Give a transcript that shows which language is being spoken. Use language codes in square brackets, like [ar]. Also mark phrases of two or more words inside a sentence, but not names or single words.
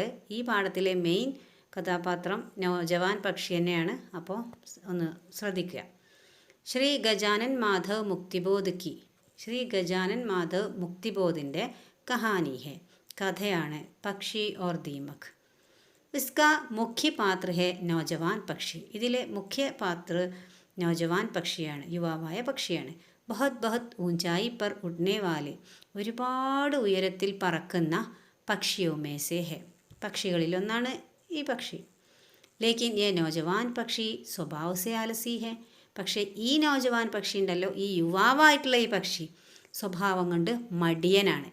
[ml] ഈ പാഠത്തിലെ മെയിൻ കഥാപാത്രം നൗജവാൻ പക്ഷി തന്നെയാണ്. അപ്പോൾ ഒന്ന് ശ്രദ്ധിക്കുക. ശ്രീ ഗജാനൻ മാധവ് മുക്തിബോധ് കി, ശ്രീ ഗജാനൻ മാധവ് മുക്തിബോധിൻ്റെ [hi] कहानी है, [ml] കഥയാണ് പക്ഷി ഓർ ദീമക്. [hi] इसका मुख्य पात्र है नौजवान പക്ഷി. [ml] ഇതിലെ മുഖ്യ പാത്ര നൗജവാൻ പക്ഷിയാണ്, യുവാവായ പക്ഷിയാണ്. [hi] बहुत बहुत ऊँचाई पर उड़ने वाले, [ml] ഒരുപാട് ഉയരത്തിൽ പറക്കുന്ന [hi] पक्षियों में से है, [ml] പക്ഷികളിലൊന്നാണ് ഈ പക്ഷി. [hi] लेकिन ये नौजवान पक्षी स्वभाव से आलसी है, [ml] പക്ഷേ ഈ നൗജവാൻ പക്ഷി ഉണ്ടല്ലോ, ഈ യുവാവായിട്ടുള്ള ഈ പക്ഷി സ്വഭാവം കൊണ്ട് മടിയനാണ്.